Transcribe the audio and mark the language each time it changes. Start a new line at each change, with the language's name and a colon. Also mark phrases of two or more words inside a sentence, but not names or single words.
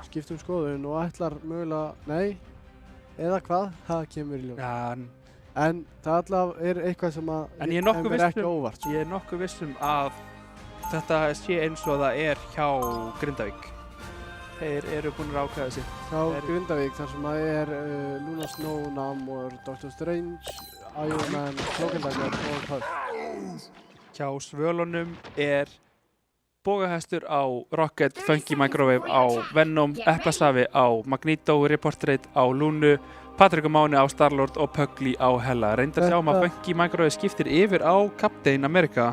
Icelandic: Skiptum skoðun og ætlar mögulega, nei, eða hvað, það kemur í ljós. Ja, en það alltaf er eitthvað sem að ekki óvart. Ég er nokkuð vissum að þetta sé eins og það er hjá Grindavík. Þeir eru búin að ákveða sig. Hjá Grindavík þar sem að er Luna Snow, Namor, Doctor Strange, Iron Man, Cloak and Dagger og Hulk. Hjá Svölunum er bogahestur á Rocket, Funky Microwave á Venom, Eplasafi á Magneto, Reportrate á Lunu, Patrik og Máni á Star-Lord og Pugly á Hela. Reyndar sjáum að Funky Microwave skiptir yfir á Captain America.